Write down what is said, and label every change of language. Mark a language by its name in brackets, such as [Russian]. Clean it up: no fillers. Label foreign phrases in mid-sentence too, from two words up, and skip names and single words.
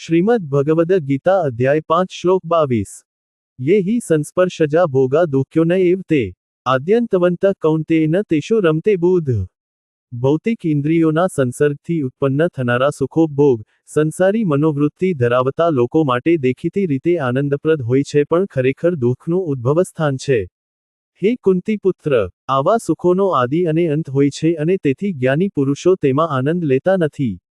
[Sanskrit] श्रीमद् भगवद गीता अध्याय 5 श्लोक 22। ये ही संस्पर्शजा भोगा दुःख्यो न एव ते आद्यंतवंत कौंतेय तेषु रमते बुध। [Gujarati] ભૌતિક ઇન્દ્રિયોના સંસર્ગથી ઉત્પન્ન થનારા સુખોપભોગ સંસારી મનોવૃત્તિ ધરાવતા લોકો માટે દેખીતી રીતે આનંદપ્રદ હોય છે, પણ ખરેખર દુઃખનું ઉદ્ભવસ્થાન છે। હે કુંતી પુત્ર, આવા સુખોનો આદિ અને અંત હોય છે અને તેથી જ્ઞાની પુરુષો તેમાં આનંદ લેતા નથી।